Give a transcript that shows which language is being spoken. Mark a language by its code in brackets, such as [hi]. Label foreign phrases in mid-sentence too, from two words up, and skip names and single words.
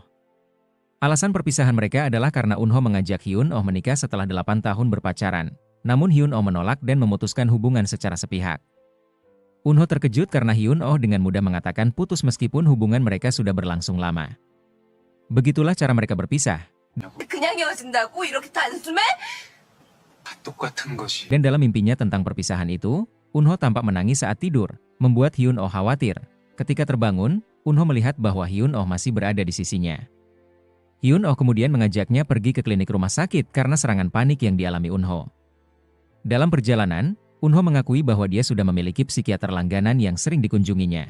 [id] Alasan perpisahan mereka adalah karena Eunho mengajak Hyun-oh menikah setelah 8 tahun berpacaran. Namun Hyun-oh menolak dan memutuskan hubungan secara sepihak. Eunho terkejut karena Hyun-oh dengan mudah mengatakan putus meskipun hubungan mereka sudah berlangsung lama. Begitulah cara mereka berpisah. [ko] 그냥 헤어진다고 이렇게 단숨에? 똑같은 것이. [id] Dan dalam mimpinya tentang perpisahan itu, Eunho tampak menangis saat tidur, membuat Hyun-oh khawatir. Ketika terbangun, Eunho melihat bahwa Hyun-oh masih berada di sisinya. Hyun-oh kemudian mengajaknya pergi ke klinik rumah sakit karena serangan panik yang dialami Eunho. Dalam perjalanan, Eunho mengakui bahwa dia sudah memiliki psikiater langganan yang sering dikunjunginya.